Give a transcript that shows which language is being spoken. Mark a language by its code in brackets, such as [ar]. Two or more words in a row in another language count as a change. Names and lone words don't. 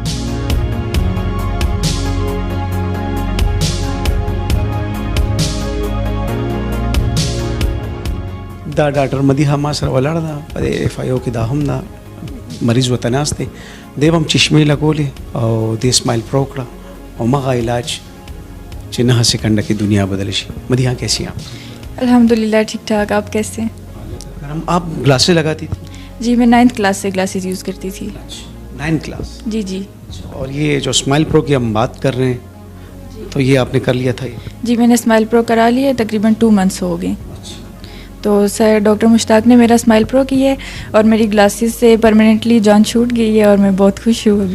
[ps] دا ډاکټر مدیحه ما سره ولاړ ده په اف آی او کې دا هم دا مریض وتناست دی دیو هم چشمې لګولې او د اسماعیل پرو کړه او مغه علاج چې 9 سکند کې دنیا بدل شي مدیحه [ur] کیسی آپ الحمدللہ ٹھیک ٹھاک آپ کیسے ہیں آپ گلاسز لگاتی تھی جی میں 9th کلاس سے گلاسز یوز کرتی تھی 9th کلاس جی جی اور یہ جو سمائل پرو کی ہم بات کر رہے ہیں تو یہ آپ نے کر لیا تھا یہ جی میں نے سمائل پرو کرا لیا تقریباً 2 منتھس ہو گئے تو سر ڈاکٹر مشتاق نے میرا سمائل پرو کی ہے اور میری گلاسز سے پرمانینٹلی جان چھوٹ گئی ہے اور میں بہت خوش ہوں ابھی